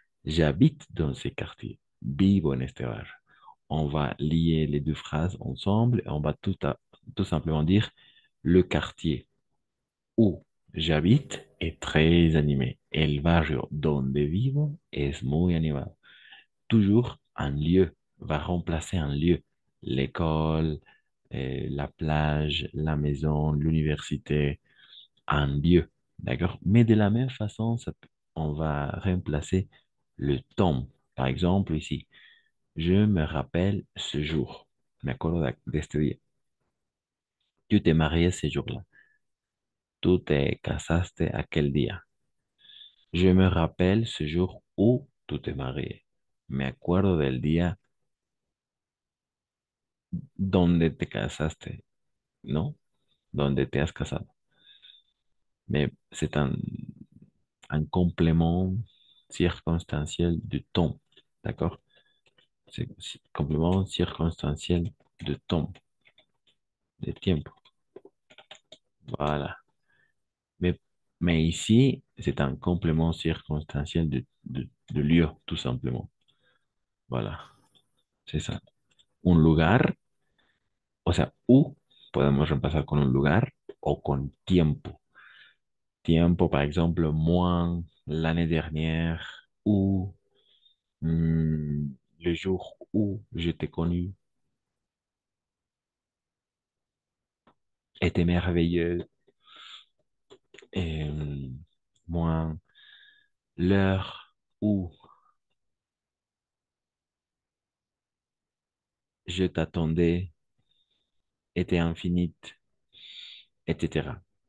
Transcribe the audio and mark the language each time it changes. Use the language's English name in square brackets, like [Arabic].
[French] J'habite dans ce quartier. [Spanish] Vivo en este barrio. [French] On va lier les deux phrases ensemble et on va tout simplement dire le quartier où j'habite est très animé. [Spanish] El barrio donde vivo es muy animado. [French] Toujours un lieu va remplacer un lieu. L'école, la plage, la maison, l'université, un lieu. D'accord? Mais de la même façon, on va remplacer le temps. Par exemple, ici, je me rappelle ce jour. [Spanish] Me acuerdo de este día. [French] Tu te marié ce jour-là. [Spanish] Tú te casaste aquel día. [French] Je me rappelle ce jour où tú te marié. [Spanish] Me acuerdo del día donde te casaste, ¿no? Donde te has casado. [French] Mais c'est un complément circonstanciel du temps. D'accord? C'est complément circonstanciel de temps, [Spanish] de tiempo. [French] Voilà. Mais, mais ici, c'est un complément circonstanciel de lieu, tout simplement. Voilà, c'est ça. [Spanish] Un lugar, o sea, podemos reemplazar con un lugar o con tiempo. [French] Tiempo, par exemple, moi, l'année dernière, ou le jour où je t'ai connu était merveilleux. Et moi, l'heure où je t'attendais était infinie, etc.